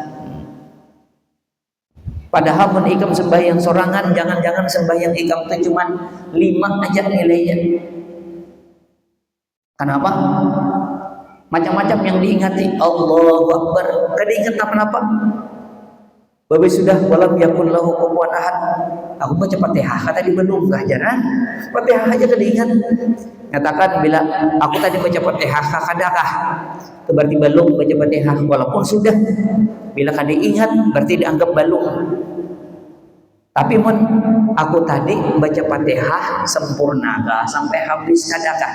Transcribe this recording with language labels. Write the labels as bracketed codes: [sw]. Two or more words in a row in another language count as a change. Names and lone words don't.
[bjn] Padahal pun ikam sembahyang sorangan, jangan-jangan sembahyang ikam itu cuma 5 aja nilainya. Kenapa? Macam-macam yang diingati. [ar] الله أكبر, [bjn] kada ingat apa-apa. Babi sudah [ar] ولم يكن له كفوا أحد. [bjn] Aku baca Fatihah tadi belum jarang. Fatihah aja kada ingat. Katakan bila aku tadi baca Fatihah kadakah? Itu berarti belum baca Fatihah, walaupun sudah. Bila kada ingat berarti dianggap belum. Tapi mun aku tadi baca Fatihah sempurna kah sampai habis kadakah?